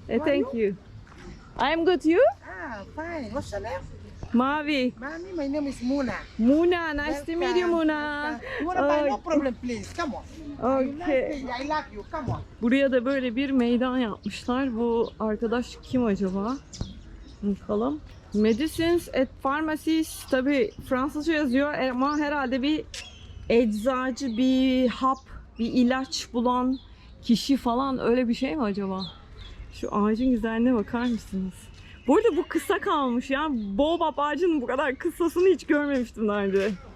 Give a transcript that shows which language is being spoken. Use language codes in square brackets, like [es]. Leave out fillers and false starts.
[en] Thank you. I'm good. You? Ah, fine. What's your name? Mavi. Mami, my name is Muna. Muna. Nice to meet you, Muna. You wanna buy? No problem, please. Come on. You like Okay. me, I like you. Come on. [tr] Buraya da böyle bir meydan yapmışlar. Bu arkadaş kim acaba? Bakalım. [en] Medicines at pharmacies. [tr] Tabii Fransızca yazıyor ama herhalde bir eczacı, bir hap, bir ilaç bulan kişi falan, öyle bir şey mi acaba? Şu ağacın güzelliğine bakar mısınız? Bu arada bu kısa kalmış ya. Baobab ağacının bu kadar kısasını hiç görmemiştim daha önce.